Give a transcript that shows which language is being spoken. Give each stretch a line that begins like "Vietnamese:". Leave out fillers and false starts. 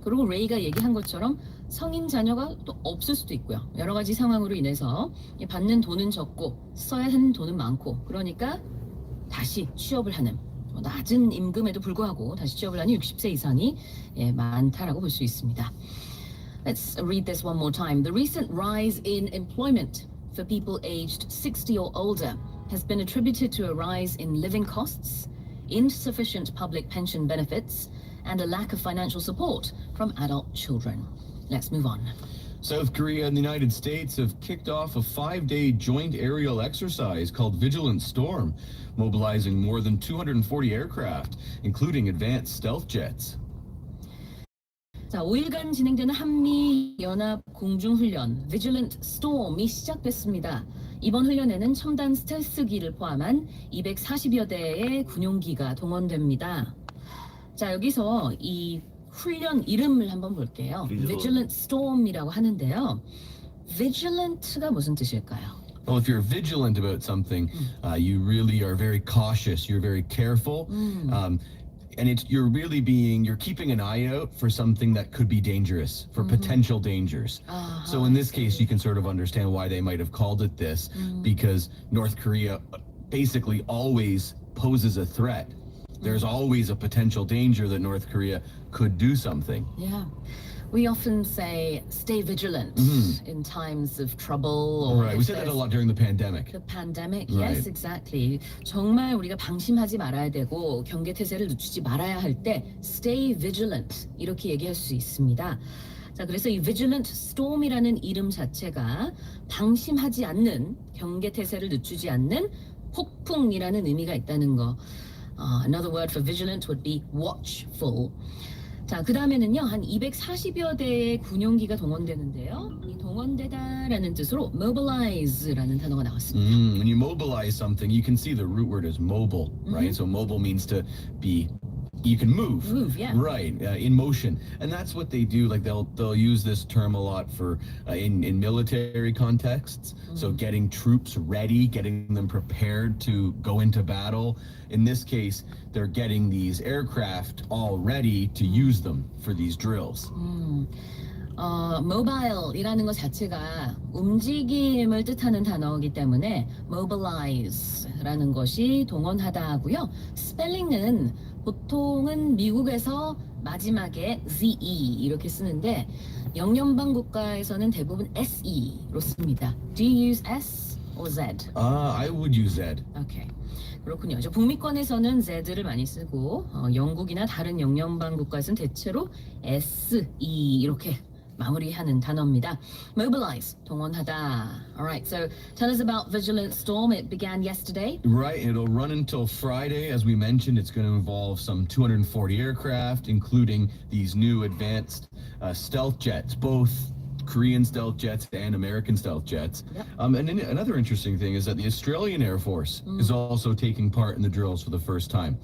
Korean: 그리고 레이가 얘기한 것처럼 성인 자녀가 또 없을 수도 있고요. 여러 가지 상황으로 인해서 받는 돈은 적고 써야 하는 돈은 많고, 그러니까 다시 취업을 하는, 낮은 임금에도 불구하고 다시 취업을 하는 60세 이상이 많다라고 볼 수 있습니다.
English: Let's read this one more time. The recent rise in employment for people aged 60 or older has been attributed to a rise in living costs, insufficient public pension benefits, and a lack of financial support from adult children. Let's move on. South Korea and the United States have kicked off a 5-day joint aerial exercise called Vigilant Storm, mobilizing more than 240 aircraft, including advanced stealth jets.
Korean: 자, 5일간 진행되는 한미 연합 공중훈련 Vigilant Storm이 시작됐습니다. 이번 훈련에는 첨단 스텔스기를 포함한 240여 대의 군용기가 동원됩니다. 자, 여기서 이 훈련 이름을 한번 볼게요. Vigilant Storm이라고 하는데요. Vigilant가 무슨 뜻일까요?
English: Well, if you're vigilant about something, you really are very cautious. You're very careful. And you're keeping an eye out for something that could be dangerous, for potential dangers. So in this case, you can sort of understand why they might have called it this, because North Korea basically always poses a threat. There's always a potential danger that North Korea could do something. Yeah. We often say stay vigilant in times of trouble. Or right. We said that a lot during the pandemic. The pandemic, Right. yes, exactly.
Korean: 정말 우리가 방심하지 말아야 되고 경계태세를 늦추지 말아야 할 때
English: stay vigilant
Korean: 이렇게 얘기할 수 있습니다. 자, 그래서 이 Vigilant Storm이라는 이름 자체가 방심하지 않는, 경계태세를 늦추지 않는 폭풍이라는 의미가 있다는 거.
English: Another word for vigilant would be watchful.
Korean: 자, 그 다음에는요, 한 240여 대의 군용기가 동원되는데요. 이 동원되다라는 뜻으로 mobilize라는 단어가 나왔습니다.
English: When you mobilize something, you can see the root word is mobile, right? So mobile means to be, you can move. Move, yeah. Right, in motion. And that's what they do. Like they'll use this term a lot for in military contexts. So getting troops ready, getting them prepared to go into battle. In this case, they're getting these aircraft all ready to use them for these drills.
Korean: mobile이라는 것 자체가 움직임을 뜻하는 단어이기 때문에 mobilize라는 것이 동원하다 하고요. 스펠링은 보통은 미국에서 마지막에 ZE 이렇게 쓰는데 영연방 국가에서는 대부분 SE로 씁니다.
English: Do you use S or Z? I would use Z.
Korean: 오케이. 그렇군요. 저 북미권에서는 Z를 많이 쓰고 영국이나 다른 영연방 국가에서는 대체로 SE 이렇게 마무리하는 단어입니다. Mobilize, 동원하다.
English: Alright, so tell us about Vigilant Storm. It began yesterday. Right, it'll run until Friday. As we mentioned, it's going to involve some 240 aircraft, including these new advanced stealth jets, both Korean stealth jets and American stealth jets. Yep. And then another interesting thing is that the Australian Air Force is also taking part in the drills for the first time.